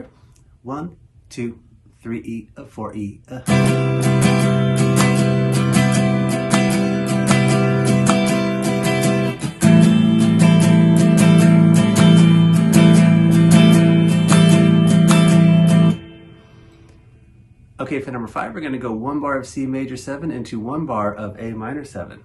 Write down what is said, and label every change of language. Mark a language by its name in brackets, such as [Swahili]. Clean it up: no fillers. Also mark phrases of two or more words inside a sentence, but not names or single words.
[English] 1, 2, 3E, a 4E, a. Okay, for number 5, we're going to go 1 bar of C major 7 into 1 bar of A minor 7.